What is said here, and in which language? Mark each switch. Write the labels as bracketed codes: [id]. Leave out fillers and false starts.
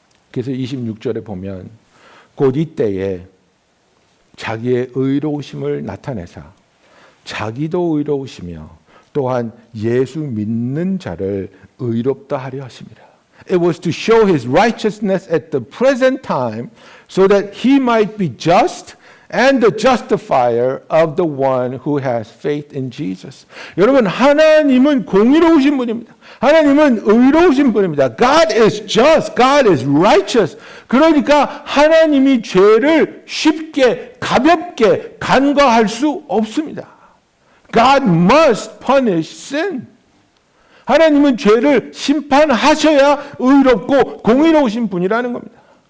[ko] 그래서 26절에 보면 곧 이때에 자기의 의로우심을 나타내사 자기도 의로우시며 또한 예수 믿는 자를 의롭다 하려 하심이라. [en] It was to show his righteousness at the present time so that he might be just and the justifier of the one who has faith in Jesus. [ko] 여러분 하나님은 공의로우신 분입니다. 하나님은 의로우신 분입니다. [en] God is just, God is righteous. [ko] 그러니까 하나님이 죄를 쉽게 가볍게 간과할 수 없습니다. [en] God must punish sin. [ko] 하나님은 죄를 심판하셔야 의롭고 공의로우신 분이라는 겁니다.